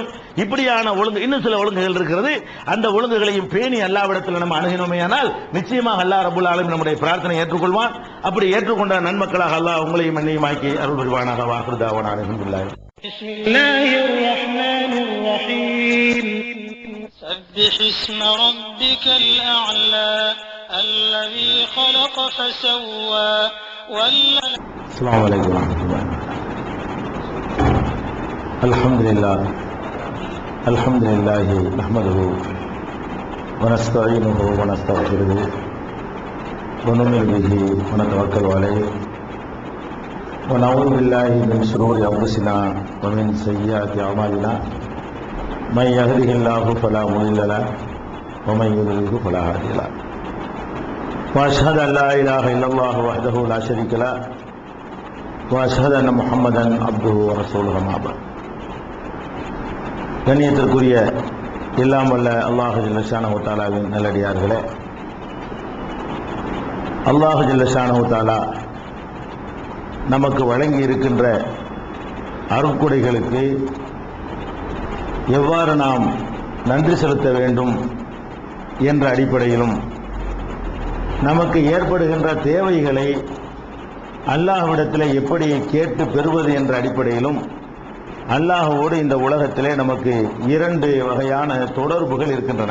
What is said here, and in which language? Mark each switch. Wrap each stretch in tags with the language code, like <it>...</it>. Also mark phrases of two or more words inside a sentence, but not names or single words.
<ta>இப்படியான ஒழுங்கு, இன்னும் சில ஒழுங்குகள் இருக்கிறது, அந்த ஒழுங்குகளையும் பேணி அல்லாஹ்விடத்தில் நம்ம அணுகினோமேயானால் நிச்சயமாக அல்லாஹ்</ta> <ar>رب العالمين</ar> <ta>நம்முடைய பிரார்த்தனை ஏற்றுக்கொள்வான். அப்படி ஏற்றுக்கொண்ட நன்மக்களாக அல்லாஹ் உங்களையும் என்னையும் ஆக்கி அருள் புரிவானாக.</ta> <ar>وآخر دعوانا الحمد لله. بسم الله الرحمن الرحيم. سبح اسم ربك الأعلى الذي خلق فسوى. السلام عليكم ورحمة الله. الحمد لله نحمده ونستعينه ونستغفره ونؤمن به ونتوكل عليه ونعوذ بالله من شرور أنفسنا ومن سيئات أعمالنا من يهده الله فلا مضل له ومن يضلل فلا هادي له وأشهد أن لا إله إلا الله وحده لا شريك له وأشهد أن محمدا عبده ورسوله أما بعد.</ar> <ta>கண்ணியத்திற்குரிய எல்லாம் வல்ல அல்லாஹ்</ta> <ar>جل شأنه</ar> <ta>தஆலாவின் நல்லடியார்களே, அல்லாஹ் ஜல்ல</ta> <ar>شأنه تعالى</ar> <ta>நமக்கு வழங்கி இருக்கின்ற அருட்கொடைகளுக்கு எவ்வாறு நாம் நன்றி செலுத்த வேண்டும் என்ற அடிப்படையிலும், நமக்கு ஏற்படுகின்ற தேவைகளை அல்லாஹ்விடத்தில் எப்படி கேட்டு பெறுவது என்ற அடிப்படையிலும் அல்லாஹ்வோடு இந்த உலகத்திலே நமக்கு 2 வகையான தொடர்புகள் இருக்கின்றன.</ta>